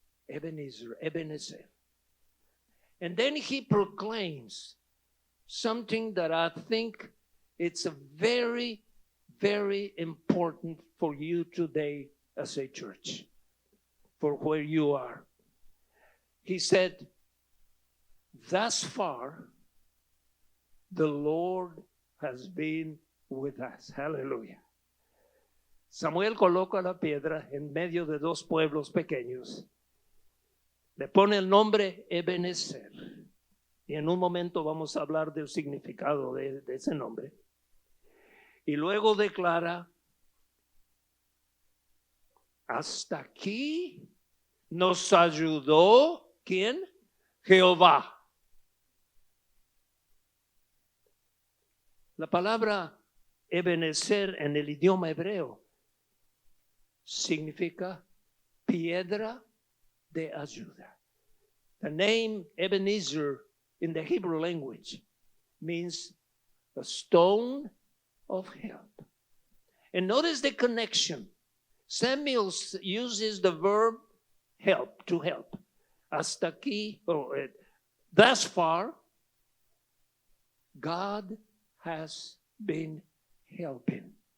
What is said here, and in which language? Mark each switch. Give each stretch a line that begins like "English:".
English: Ebenezer, Ebenezer. And then he proclaims something that I think it's a very, very important for you today as a church, for where you are. He said, thus far, the Lord has been with us. Hallelujah.
Spanish: Samuel coloca la piedra en medio de dos pueblos pequeños. Le pone el nombre Ebenezer. Y en un momento vamos a hablar del significado de ese nombre. Y luego declara, hasta aquí nos ayudó, ¿quién? Jehová. La palabra Ebenezer en el idioma hebreo significa piedra de ayuda.
English: The name Ebenezer in the Hebrew language means a stone of help. And notice the connection. Samuel uses the verb help, to help.
Spanish: Hasta aquí,
English: thus far, God has been helping.